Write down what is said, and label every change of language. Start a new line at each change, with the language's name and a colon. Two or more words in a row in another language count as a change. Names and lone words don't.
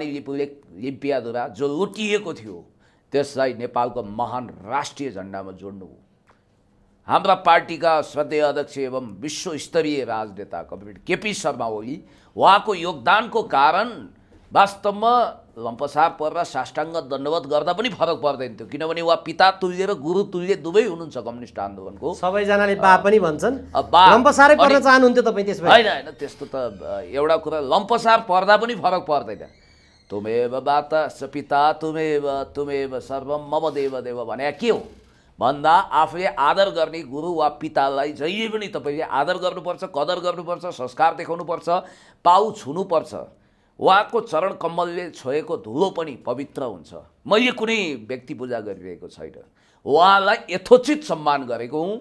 Nepali: लिम्पियाद्वारा जो लुटिएको थियो त्यसलाई नेपालको महान राष्ट्रिय झण्डामा जोड्नु हाम्रा पार्टीका श्रद्धेय अध्यक्ष एवं विश्वस्तरीय राजनेता कमरेड केपी शर्मा ओली, उहाँको योगदानको कारण वास्तवमा लम्पसार परेर साष्टाङ्ग दण्डवत गर्दा पनि फरक पर्दैन थियो, किनभने उहाँ पिता तुल्य र गुरु तुल्य दुवै हुनुहुन्छ कम्युनिस्ट आन्दोलनको। सबैजनाले बा पनि भन्छन्। लम्पसारै पर्न चाहनुहुन्थ्यो तपाईँ त्यसमा? होइन, त्यस्तो त एउटा कुरा, लम्पसार पर्दा पनि फरक पर्दैन।
Sanskrit: तुमेव माता स पिता तुमेव सर्वम मम देव देव
Nepali: भने के हो भन्दा आफूले आदर गर्ने गुरु वा पितालाई जहिले पनि तपाईँले आदर गर्नुपर्छ, कदर गर्नुपर्छ, संस्कार देखाउनुपर्छ, पाउ छुनुपर्छ। उहाँको चरण कमलले छोएको धुलो पनि पवित्र हुन्छ। मैले कुनै व्यक्ति पूजा गरिरहेको छैन, उहाँलाई यथोचित सम्मान गरेको हुँ।